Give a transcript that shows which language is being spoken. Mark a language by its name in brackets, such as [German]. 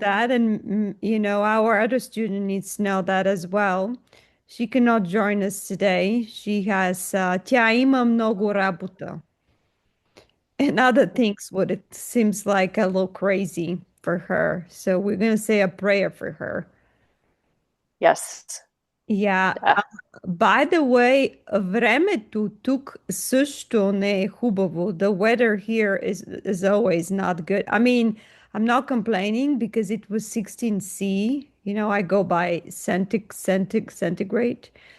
[English] that, and our other student needs to know that as well. She cannot join us today. She has [Bulgarian] тя има много работа [English] and other things. What it seems like a little crazy for her. So we're gonna say a prayer for her. Yes. Yeah. Yeah. By the way, [Bulgarian] времето тук също не е хубаво. [English] The weather here is always not good. I mean, I'm not complaining because it was 16 C. I go by centigrade.